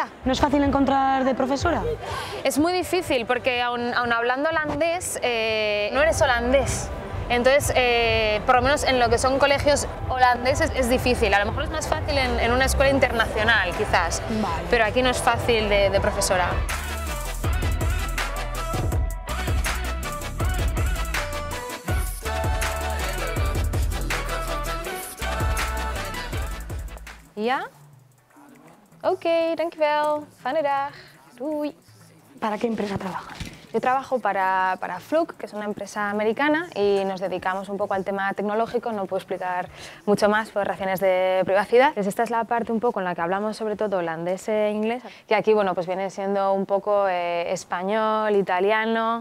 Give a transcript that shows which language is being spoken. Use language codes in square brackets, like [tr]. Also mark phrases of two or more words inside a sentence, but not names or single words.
[es] ¿No es fácil encontrar de profesora? Es muy difícil porque aun hablando holandés, no eres holandés. Entonces, por lo menos en lo que son colegios holandeses es difícil. A lo mejor es más fácil en una escuela internacional, quizás, Vale. pero aquí no es fácil de profesora. [nl] Ja? Oké, dankjewel. Fijne dag. Doei. [es] ¿Para qué empresa trabajas? Yo trabajo para Fluke, que es una empresa americana, y nos dedicamos un poco al tema tecnológico. No puedo explicar mucho más por razones de privacidad. Pues esta es la parte un poco en la que hablamos sobre todo holandés e inglés, que aquí bueno, pues viene siendo un poco español, italiano.